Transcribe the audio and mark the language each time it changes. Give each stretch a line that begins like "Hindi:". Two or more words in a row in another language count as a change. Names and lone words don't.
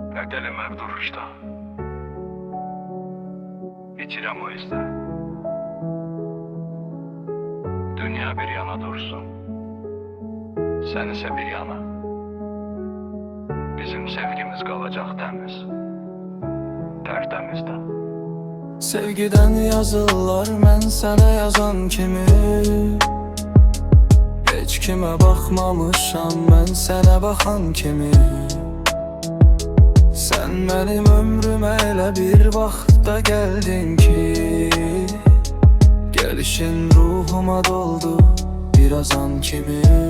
Turkish: Delim hep duruşta. İçirem o yüzden. Dünya bir yana dursun. Sen ise bir yana. Bizim sevgimiz kalacak temiz. Tertemizde.
Azerbaijani: Sevgiden yazırlar, mən sənə yazan kimi. Heç kimə baxmamışam, mən sənə baxan kimi. Sən mənim ömrümə elə bir vaxtda gəldin ki, gəlişin ruhuma doldu bir azan kimi.